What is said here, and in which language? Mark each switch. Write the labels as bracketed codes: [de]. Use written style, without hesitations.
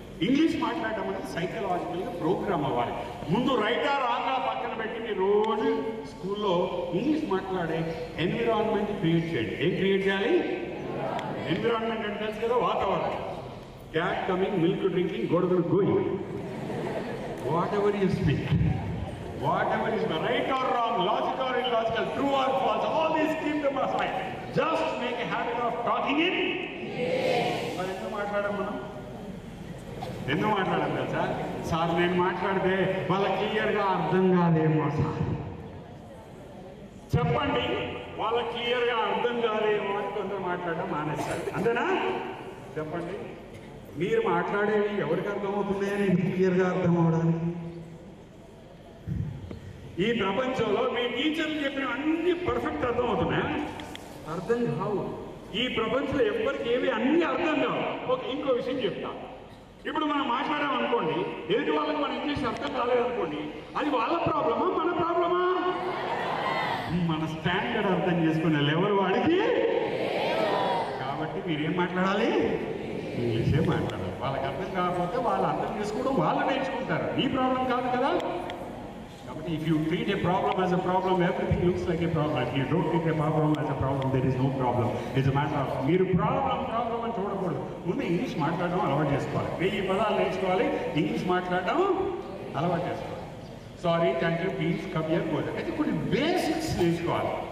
[te] English మాట్లాడడం అనేది సైకలాజికల్గా ప్రోగ్రామ్ అవ్వాలి. ముందు రైటా రాంగా పక్కన పెట్టి మీరు రోజు స్కూల్లో ఇంగ్లీష్ మాట్లాడే ఎన్విరాన్మెంట్ క్రియేట్ చేయండి. ఏం క్రియేట్ చేయాలి? ఎన్విరాన్మెంట్ అంటే తెలుసు కదా, వాతావరణం. క్యాట్ కమింగ్, మిల్క్ డ్రింకింగ్, గొడవలు going, [en] Whatever you speak. Whatever is right or wrong, logical or illogical, true or false, all these keep them aside. Just make a habit of talking in. [te] మరి ఎందుకు మాట్లాడాం మనం? ఎందుకు మాట్లాడాం తెలుసా? Sir నేను మాట్లాడితే వాళ్ళ క్లియర్గా అర్థం కాదేమో సార్. చెప్పండి, వాళ్ళ క్లియర్గా అర్థం కాదేమో అని కొందరు మాట్లాడడం మానేస్తారు. అంతేనా? చెప్పండి, మీరు మాట్లాడేవి ఎవరికి అర్థమవుతున్నాయని క్లియర్గా అర్థం అవడానికి? ఈ ప్రపంచంలో మీ టీచర్లు చెప్పిన అన్ని పర్ఫెక్ట్ అర్థం అవుతున్నాయా? అర్థం కావు. ఈ ప్రపంచంలో ఎవరికి ఏవి అన్ని అర్థం కావు. ఇంకో విషయం చెప్తా. ఇప్పుడు మనం మాట్లాడామనుకోండి, ఎదుటి వాళ్ళకి మన ఇంగ్లీష్ అర్థం కాలేదనుకోండి, అది వాళ్ళ ప్రాబ్లమా మన ప్రాబ్లమా? మన స్టాండర్డ్ అర్థం చేసుకునే లెవెల్ వాడికి. కాబట్టి మీరేం మాట్లాడాలి? ఇంగ్లీషే మాట్లాడాలి. వాళ్ళకి అర్థం కాకపోతే వాళ్ళు అర్థం చేసుకోవడం వాళ్ళు నేర్చుకుంటారు. ఈ ప్రాబ్లం కాదు కదా. [en] కాబట్టి if you treat a problem as a problem, everything looks like a problem. If you don't treat a problem as a problem, there is no problem. It's a matter of [te] మీరు problem అని చూడకూడదు. ముందు English మాట్లాడడం అలవాటు చేసుకోవాలి. 1000 పదాలు నేర్చుకోవాలి, English మాట్లాడడం అలవాటు చేసుకోవాలి. [en] Sorry, thank you, please, come here, go. [te] అయితే కొన్ని బేసిక్స్ నేర్చుకోవాలి.